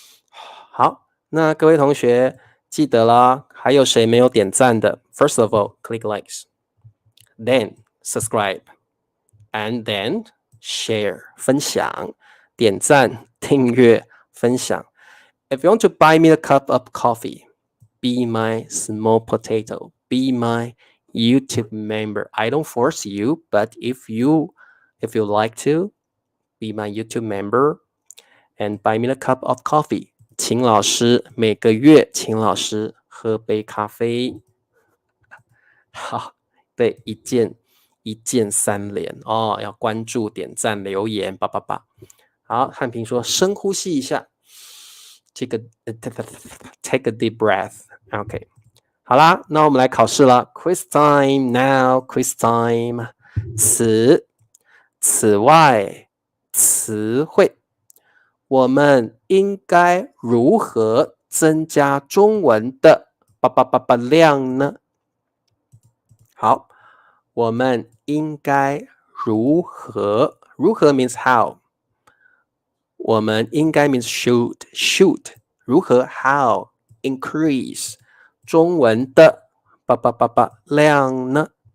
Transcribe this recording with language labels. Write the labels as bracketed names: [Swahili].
[Chinese] 好，那各位同学记得啦，还有谁没有点赞的 ？ First of all, click likes, then subscribe, and then share 分享，点赞、订阅、分享。 [English] If you want to buy me a cup of coffee, be my small potato, be my YouTube member. I don't force you, but if you like to, be my YouTube member and buy me a cup of coffee. [Chinese] 请老师每个月请老师喝杯咖啡。好，对，一键三连哦，要关注、点赞、留言，叭叭叭。好，汉平说深呼吸一下 ， take a deep breath。 OK， 好啦，那我们来考试了 ， quiz time now，quiz time。此外，词汇。我们应该如何增加中文的量呢？好，我们应该如何means how， 我们应该 means should， 如何 how increase 中文的量呢？